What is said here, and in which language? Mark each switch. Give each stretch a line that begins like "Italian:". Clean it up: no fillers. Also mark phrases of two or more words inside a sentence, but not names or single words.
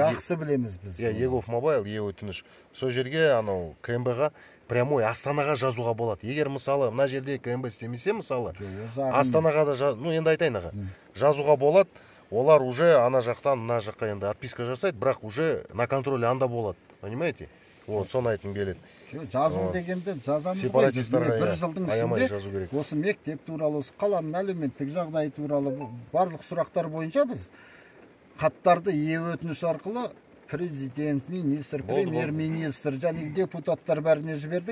Kazakh: Жақсы білеміз біз. Егов мобайл, е-өтініш. Сол жерге, анау, КМБ-ға прямой Астанаға жазуға болады. Егер, мысалы, мына жерде КМБ істемесе, мысалы, Астанаға да, ну, енді айтайын аға, жазуға болады. Олар уже ана жақтан, мына жаққа енді отписка жасайды, бірақ уже
Russian: на контроле
Kazakh: анда болады.
Russian: Понимаете? Вот,
Kazakh: соны айтқым келеді. Жазу дегенде жазамыз ғой. Бір жылдың ішінде осы мектеп туралы, осы қаланың әлеуметтік жағдайы туралы барлық сұрақтар бойынша біз хаттарды е-өтініш арқылы президент, министр, премьер-министр және депутаттар бәріне жібердік.